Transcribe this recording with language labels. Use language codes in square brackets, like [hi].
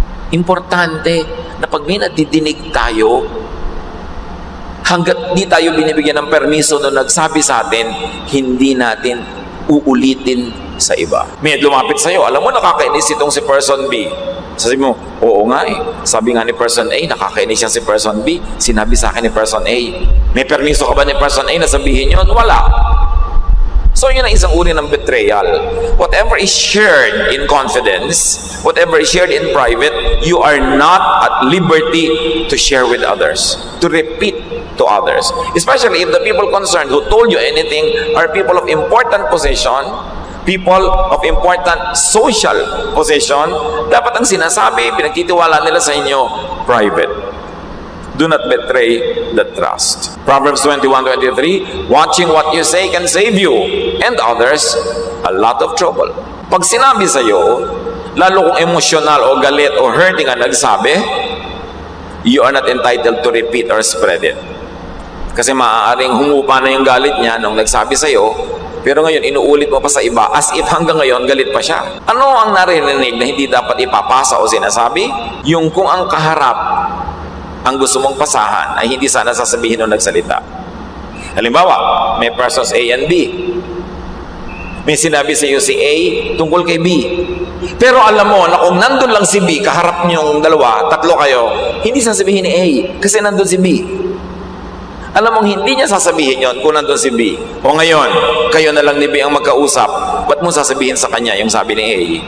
[tl] Importante na pag may nadidinig tayo, hanggat di tayo binibigyan ng permiso na nagsabi sa atin, hindi natin uulitin sa iba. May lumapit sa'yo, alam mo nakakainis itong si person B. Sabi mo, oo nga eh. Sabi nga ni person A, nakakainis siya si person B. Sinabi sa akin ni person A. May permiso ka ba ni person A na sabihin yun? Wala. So yun ang isang uri ng betrayal. [en] Whatever is shared in confidence, whatever is shared in private, you are not at liberty to share with others, to repeat to others. Especially if the people concerned who told you anything are people of important position, people of important social position, [tl] dapat ang sinasabi, pinagtitiwala nila sa inyo, [en] private. Do not betray the trust. Proverbs 21:23, watching what you say can save you and others a lot of trouble. [tl] Pag sinabi sa iyo, lalo kung emosyonal o galit o hurting ang nagsabi, [en] you are not entitled to repeat or spread it. [tl] Kasi maaaring humupa na yung galit niya nung nagsabi sa iyo, pero ngayon inuulit mo pa sa iba as if hanggang ngayon galit pa siya. Ano ang narinig na hindi dapat ipapasa o sinasabi? Yung kung ang kaharap ang gusto mong pasahan ay hindi sana sasabihin nung nagsalita. Halimbawa, may persons A and B. May sinabi sa iyo si A tungkol kay B. Pero alam mo na kung nandun lang si B, kaharap niyong dalawa, tatlo kayo, hindi sasabihin ni A kasi nandun si B. Alam mong hindi niya sasabihin yon kung nandun si B. O ngayon, kayo na lang ni B ang magkausap, ba't mo sasabihin sa kanya yung sabi ni A?